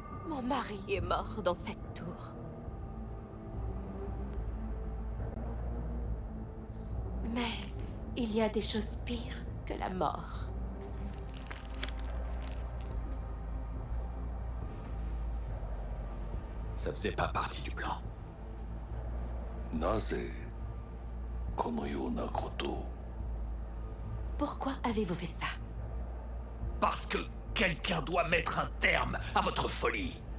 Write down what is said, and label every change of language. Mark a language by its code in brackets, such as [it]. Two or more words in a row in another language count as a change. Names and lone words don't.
[fr] Mon mari est mort dans cette tour. Mais il y a des choses pires que la mort. Ça faisait pas partie du plan. [ja] なぜこのようなことを [fr] Pourquoi avez-vous fait ça? Parce que quelqu'un doit mettre un terme à votre folie.